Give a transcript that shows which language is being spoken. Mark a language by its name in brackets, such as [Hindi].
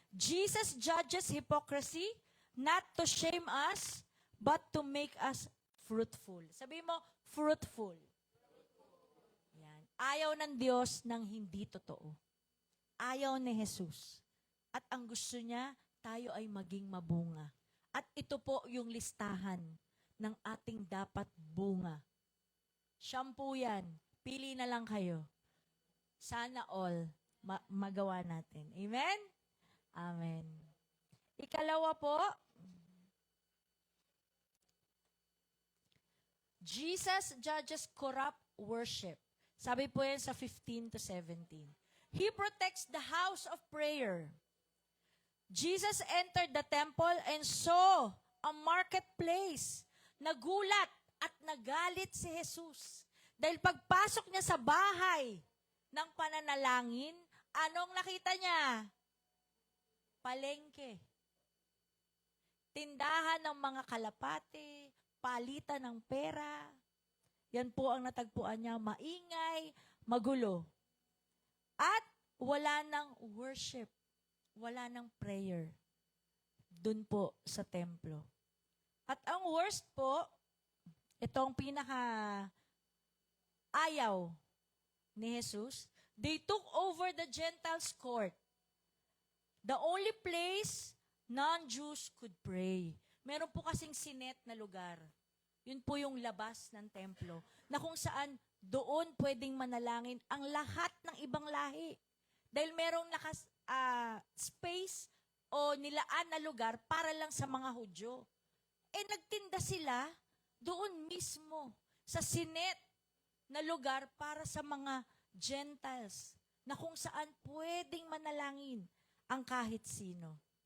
[English] Jesus judges hypocrisy not to shame us, but to make us fruitful. [Filipino] Sabi mo, fruitful. Yan. Ayaw ng Diyos ng hindi totoo. Ayaw ni Jesus. At ang gusto niya, tayo ay maging mabunga. At ito po yung listahan ng ating dapat bunga. Shampoo yan. Pili na lang kayo. Sana all magawa natin. Amen? Amen. Ikalawa po, [English] Jesus judges corrupt worship. [Filipino] Sabi po yan sa [English] 15 to 17. He protects the house of prayer. Jesus entered the temple and saw a marketplace. [Filipino] Nagulat at nagalit si Jesus. Dahil pagpasok niya sa bahay ng pananalangin, anong nakita niya? Palengke. Tindahan ng mga kalapate, palitan ng pera. Yan po ang natagpuan niya, maingay, magulo. At wala ng worship, wala ng prayer dun po sa templo. At ang worst po, itong pinaka ayaw ni Jesus, [English] they took over the Gentiles' court. The only place non-Jews could pray. [Filipino] Meron po kasing sinet na lugar. Yun po yung labas ng templo, na kung saan doon pwedeng manalangin ang lahat ng ibang lahi. Dahil merong space o nilaan na lugar para lang sa mga Hudyo. Nagtinda sila doon mismo sa sinet na lugar para sa mga Gentiles, na kung saan pwedeng manalangin ang kahit sino.